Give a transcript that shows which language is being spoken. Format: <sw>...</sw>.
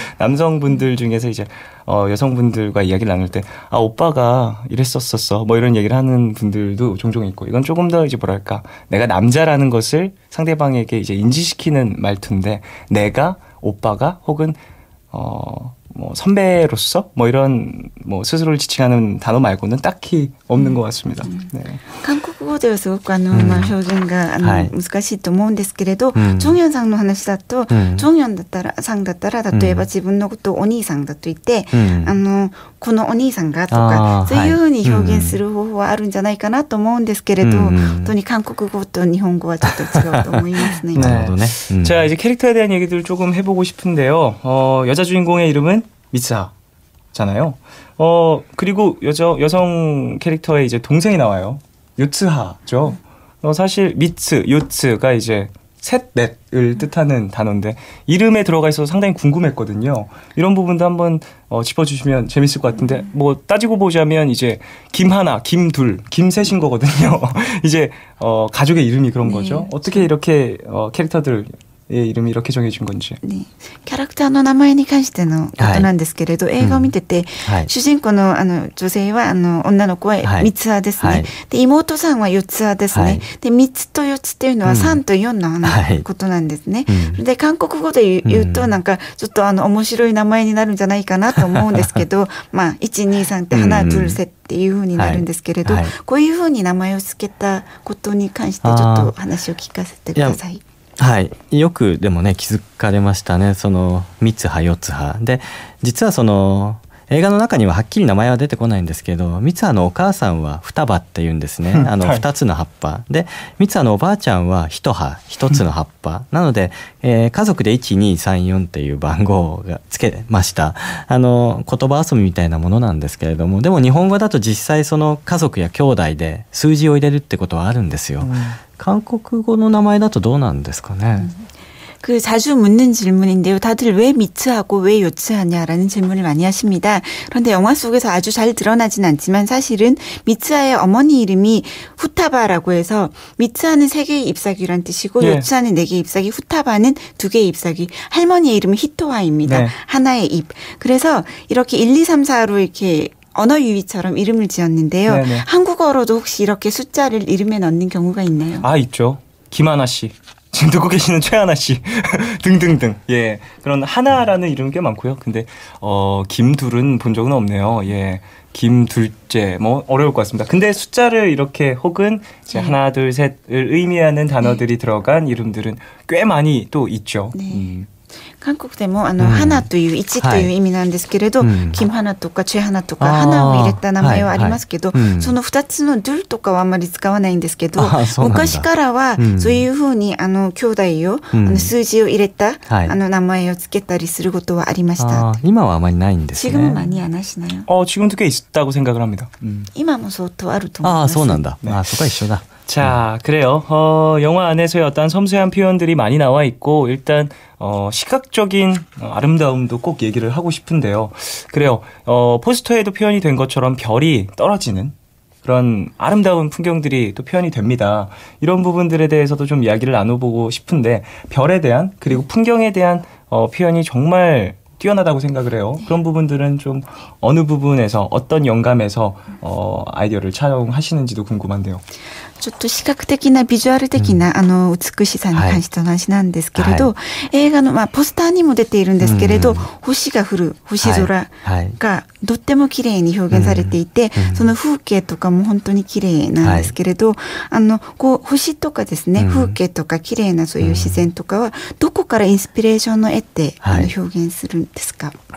<ko>남성분들 중에서 이제 여성분들과 이야기를 나눌 때 오빠가 이랬었었어 뭐 이런 얘기를 하는 분들도 종종 있고, 이건 조금 더 이제 뭐랄까 내가 남자라는 것을 상대방에게 이제 인지시키는 말투인데, 내가 오빠가 혹은 뭐 선배로서 뭐 이런 뭐 스스로를 지칭하는 단어 말고는 딱히 없는 것 같습니다. 네.</ko> <ja>韓国語ではすごく表現が難しいと思うんですけれど、ジョンヨンさんの話だと、ジョンヨンさんだったら例えば自分のことをお兄さんだと言って、このお兄さんがとかそういうふうに表現する方法はあるんじゃないかなと思うんですけれど、本当に韓国語と日本語はちょっと違うと思いますね。</ja> <ko>네. 자, 이제 캐릭터에 대한 얘기들을 조금 해보고 싶은데요. 여자 주인공의 이름은 미츠하잖아요. 그리고 여성 캐릭터의 이제 동생이 나와요. 유츠하죠. 사실 미츠, 요츠가 이제 셋, 넷을 뜻하는 단어인데 이름에 들어가 있어서 상당히 궁금했거든요. 이런 부분도 한번 짚어주시면 재밌을 것 같은데 뭐 따지고 보자면 이제 김하나, 김둘, 김셋인 거거든요. 이제 가족의 이름이 그런 거죠. 어떻게 이렇게 캐릭터들 이름이 이렇게 정해진 건지.</ko> <ja>ね、キャラクターの名前に関してのことなんですけれど、映画を見てて、主人公の女性は女の子は三つ葉ですね。で妹さんは四つ葉ですね。で三つと四つっていうのは3と4のことなんですね。で韓国語で言うとなんかちょっと面白い名前になるんじゃないかなと思うんですけど、まあ1、2、3って花둘셋っていう風になるんですけれど、こういう風に名前を付けたことに関してちょっと話を聞かせてください。はい。よくでもね、気づかれましたね。三つ葉、四つ葉。で、実は映画の中にははっきり名前は出てこないんですけど、三つ葉のお母さんは双葉って言うんですね。二つの葉っぱ。で、三つ葉のおばあちゃんは一葉、一つの葉っぱ。なので、家族で1、2、3、4っていう番号がつけました。言葉遊びみたいなものなんですけれども、でも日本語だと実際家族や兄弟で数字を入れるってことはあるんですよ。韓国語の名前だとどうなんですかね。</ja> <ko>그 자주 묻는 질문인데요. 다들 왜 미츠하고 왜 요츠하냐라는 질문을 많이 하십니다. 그런데 영화 속에서 아주 잘 드러나진 않지만 사실은 미츠하의 어머니 이름이 후타바라고 해서 미츠하는 3개의 잎사귀란 뜻이고 요츠하는 4개의 잎사귀, 후타바는 2개의 잎사귀. 할머니의 이름은 히토하입니다. 하나의 잎. 그래서 이렇게 1, 2, 3, 4로 이렇게 언어 유희처럼 이름을 지었는데요. 네네. 한국어로도 혹시 이렇게 숫자를 이름에 넣는 경우가 있나요? 아, 있죠. 김하나 씨. 지금 듣고 계시는 최하나 씨 등등등. 예. 그런 하나라는 이름 꽤 많고요. 근데 김둘은 본 적은 없네요. 예. 김둘째 뭐 어려울 것 같습니다. 근데 숫자를 이렇게 혹은 이제 하나, 둘, 셋을 의미하는 단어들이 들어간 이름들은 꽤 많이 또 있죠. 네.</ko> <ja>韓国でも花という1という意味なんですけれど、金花とかチェ花とか花を入れた名前はありますけど、その2つのドゥルとかはあんまり使わないんですけど、昔からはそういうふうに兄弟を数字を入れた名前をつけたりすることはありました。今はあまりないんですね。</ja> <ko>지금은 많이 안 하시나요? 지금도 꽤 있다고 생각을 합니다.</ko> <ja>今も相当あると思います。そうなんだ。そこは一緒だ。</ja> <ko>자, 그래요. 영화 안에서의 어떤 섬세한 표현들이 많이 나와 있고 일단 시각적인 아름다움도 꼭 얘기를 하고 싶은데요. 그래요. 포스터에도 표현이 된 것처럼 별이 떨어지는 그런 아름다운 풍경들이 또 표현이 됩니다. 이런 부분들에 대해서도 좀 이야기를 나눠보고 싶은데 별에 대한 그리고 풍경에 대한 표현이 정말 뛰어나다고 생각을 해요. 그런 부분들은 좀 어느 부분에서 어떤 영감에서 아이디어를 차용하시는지도 궁금한데요.</ko> <ja>ちょっと視覚的なビジュアル的な美しさに関しての話なんですけれど、映画のポスターにも出ているんですけれど、星が降る星空がとっても綺麗に表現されていて、その風景とかも本当に綺麗なんですけれど、こう星とかですね、風景とか綺麗なそういう自然とかはどこからインスピレーションの得て表現するんですか？</ja>